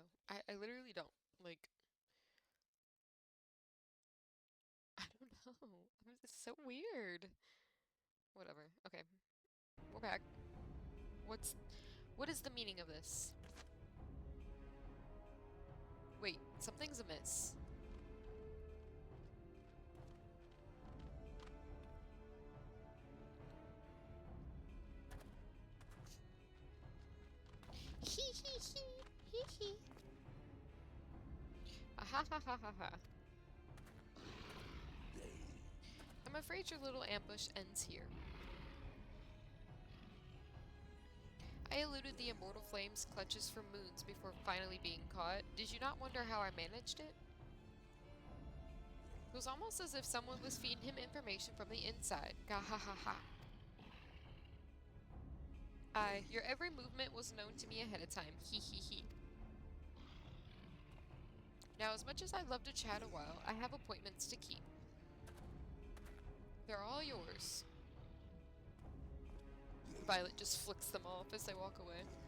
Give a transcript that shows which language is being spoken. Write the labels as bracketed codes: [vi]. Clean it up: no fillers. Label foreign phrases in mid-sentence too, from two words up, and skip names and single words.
[en] I literally don't. Like, I don't know. It's so weird. Whatever. Okay. We're back. What is the meaning of this? Wait, something's amiss. Hee hee hee hee hee. Ah ha ha ha ha ha. I'm afraid your little ambush ends here. I eluded the immortal flame's clutches for moons before finally being caught. Did you not wonder how I managed it? It was almost as if someone was feeding him information from the inside. Ga ha ha ha. Your every movement was known to me ahead of time. Hee hee hee. Now, as much as I'd love to chat a while, I have appointments to keep. They're all yours. Violet just flicks them off as they walk away.